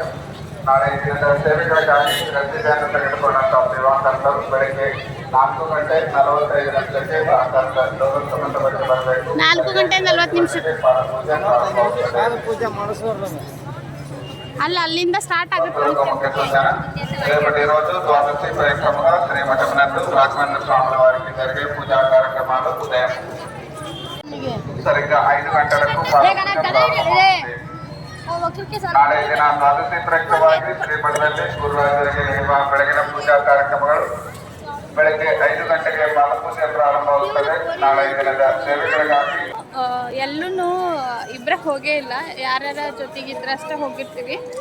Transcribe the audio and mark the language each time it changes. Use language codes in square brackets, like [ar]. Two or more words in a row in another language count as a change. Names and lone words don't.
[kn] ನಾಳೆ ದಿನದ ಸೇವೆಗಳಿಗಾಗಿ ರಜೆಯನ್ನು ತೆಗೆದುಕೊಂಡಂತಹ ಸೇವಾಕರ್ತರು ಬೆಳಗ್ಗೆ 4:45 ಪ್ರಾಂಗಣದ ಡೋಲೋತ್ ಮಂಟಪಕ್ಕೆ ಬರಬೇಕು. 4:40 ಪಾದಪೂಜೆ ಮಾಡಿಸೋರು ಅಲ್ಲ ಅಲ್ಲಿಂದ ಸ್ಟಾರ್ಟ್ ಆಗುತ್ತೆ [te] రేపటి ద్వాదశి ప్రయత్నంగా శ్రీ మఠమునందు రాఘవేంద్ర స్వాముల వారికి జరిగే పూజా కార్యక్రమాలు ఉదయం సరిగ్గా 5 గంటలకు [kn] ನಾಳೆ ದಿನ ద్వాదశి ಪ್ರಯುಕ್ತವಾಗಿ ಶ್ರೀಮಠದಲ್ಲಿ ಗುರುವಾರರಿಗೆ ನಡೆಯುವ ಬೆಳಗಿನ ಪೂಜಾ ಕಾರ್ಯಕ್ರಮಗಳು ಬೆಳಗ್ಗೆ 5 ಗಂಟೆಗೆ ಪಾದಪೂಜೆ ಪ್ರಾರಂಭವಾಗುತ್ತದೆ. ನಾಳೆ ದಿನದ ಸೇವೆಗಳಿಗಾಗಿ ಎಲ್ಲೂ ಇಬ್ಬರ ಹೋಗೇ ಇಲ್ಲ, ಯಾರ್ಯಾರ ಜೊತೆಗಿದ್ರಷ್ಟೇ ಹೋಗಿರ್ತೀವಿ.